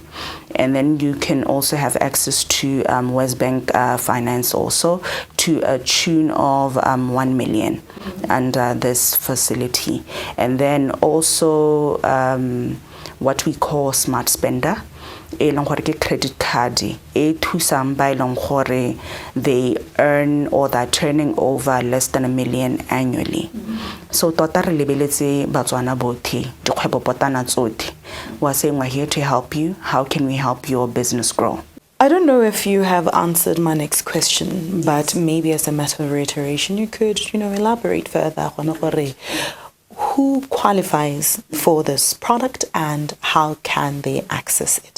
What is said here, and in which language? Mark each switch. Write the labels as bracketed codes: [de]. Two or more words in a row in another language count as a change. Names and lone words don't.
[en] And then you can also have access to West Bank finance also to a tune of 1 million under this facility. And then also what we call smart spender. Credit card they earn or they're turning over less than 1 million annually. [tn] So tota re lebeletse batswana botlhe dikgwebo potana tsotlhe wa [en] saying we're here to help you. How can we help your business grow? I don't know if you have answered my next question, but maybe as a matter of reiteration, you could, elaborate further on who qualifies for this product and how can they access it?